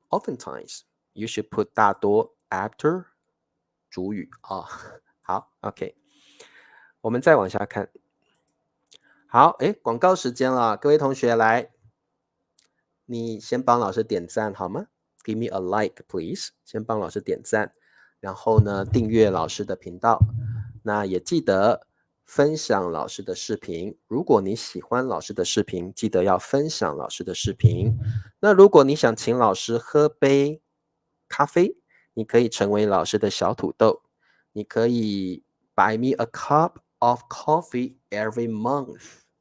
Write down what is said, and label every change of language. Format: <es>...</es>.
<en>Oftentimes, you should put 大多 after 主语啊。</en> <zh>好 ，OK，我们再往下看。好，广告时间了，各位同学来，你先帮老师点赞好吗？</zh> <en>Give me a like, please。</en> <zh>先帮老师点赞，然后呢，订阅老师的频道。那也记得分享老师的视频。如果你喜欢老师的视频，记得要分享老师的视频。那如果你想请老师喝杯咖啡，你可以成为老师的小土豆。你可以</zh> <en>buy me a cup of coffee every month.</en>